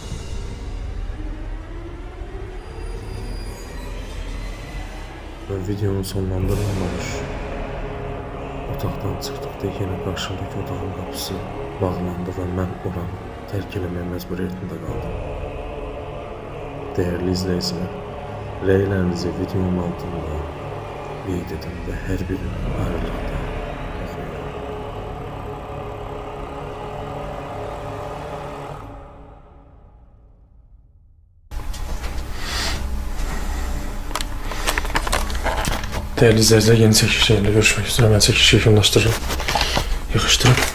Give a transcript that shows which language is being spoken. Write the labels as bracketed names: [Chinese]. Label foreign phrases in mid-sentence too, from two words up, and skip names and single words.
[Azerbaijani] Və videonu sonlandırılmamış otaqdan çıxdıqda yenə qarşımdakı otağın qapısı bağlandı və mən oranı tərk eləməyə məcburiyyətində qaldım. Değerli izləyicilər, rəylərinizi videonun altında qeyd edin və hər birini ayrılıqda oxuyun. [Turkish] Değerli izleyiciler, yeni çekiliş yayında görüşmek üzere. Ben çekilişi yekunlaştırırım. Yakıştırın.